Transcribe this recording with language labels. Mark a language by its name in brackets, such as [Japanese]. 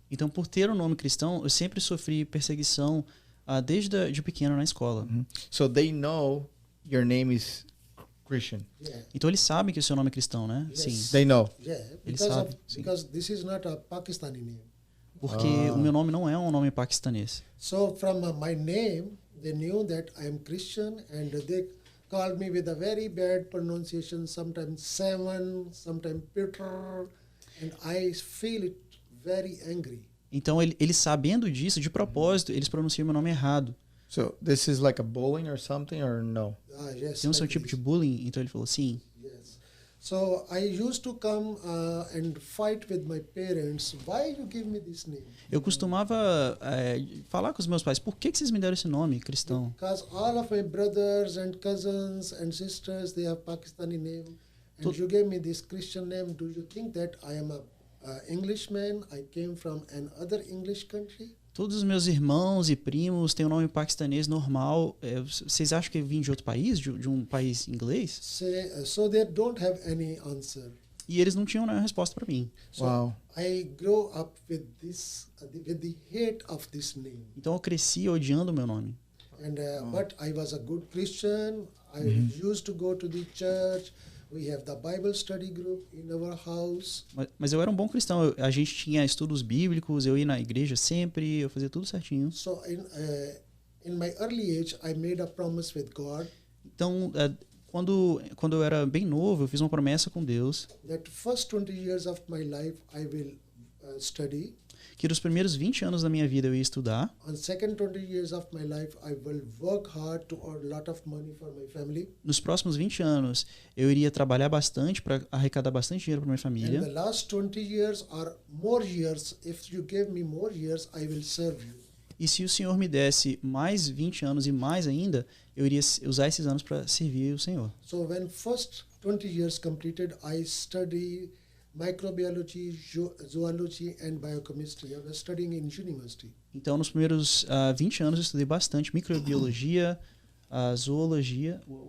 [Portuguese] Então, por ter um nome cristão, eu sempre sofri perseguição desde de pequeno na escola. [English] So they know your name is Christian. Yeah. [Portuguese] Então eles sabem que o seu nome é cristão, né? [English] Yes. [Portuguese] Sim. [English] They know. Yeah, [Portuguese] Eles [English] because, [Portuguese] sabem, sim. [English] because this is not a Pakistani name. [Portuguese] Porque o meu nome não é um nome paquistanês. [English] So from my name, they knew that I am Christian, and they called me with a very bad pronunciation, sometimes Simon, sometimes Peter, and I feel it very angry. [Portuguese] Então, eles sabendo disso, de propósito, eles pronunciam meu nome errado. [English] So this is like a bullying or something, or no? Yes. [Portuguese] Tem um seu [English] like [Portuguese] tipo [English] this. [Portuguese] de bullying? Então ele falou, sim. [English] Yes. So I used to come and fight with my parents. Why you give me this name? [Portuguese] Eu costumava falar com os meus pais, por que vocês me deram esse nome, cristão? [English] Because all of my brothers and cousins and sisters, they have Pakistani name. And you gave me this Christian name. Do you think that I am a Englishman? I came from another English country? [Portuguese] Todos os meus irmãos e primos têm um nome paquistanês normal. Vocês acham que eu vim de outro país? De um país inglês? [English] So they don't have any answer. [Portuguese] E eles não tinham nenhuma resposta para mim. [English] So Wow. I grew up with this, with the hate of this name. [Portuguese] Então eu cresci odiando o meu nome. [English] And but I was a good Christian. I used to go to the church. We have the Bible study group in our house. [Portuguese] Mas eu era um bom cristão. A gente tinha estudos bíblicos, eu ia na igreja sempre, eu fazia tudo certinho. [English] So in my early age, I made a promise with God. [Portuguese] Então, quando eu era bem novo, eu fiz uma promessa com Deus [English] that first 20 years of my life I will study. [Portuguese] que nos primeiros 20 anos da minha vida eu ia estudar. [English] On second 20 years of my life I will work hard to earn a lot of money for my family. [Portuguese] Nos próximos 20 anos, eu iria trabalhar bastante para arrecadar bastante dinheiro para minha [English] And [Portuguese] família. [English] the last 20 years or more years, if you give me more years, I will serve you. [Portuguese] E se o Senhor me desse mais 20 anos e mais ainda, eu iria usar esses anos para servir o Senhor. [English] So when first 20 years completed, I study microbiology, zoology and biochemistry. I was studying in university. [Portuguese] Então, nos primeiros 20 anos, eu estudei bastante microbiologia, zoologia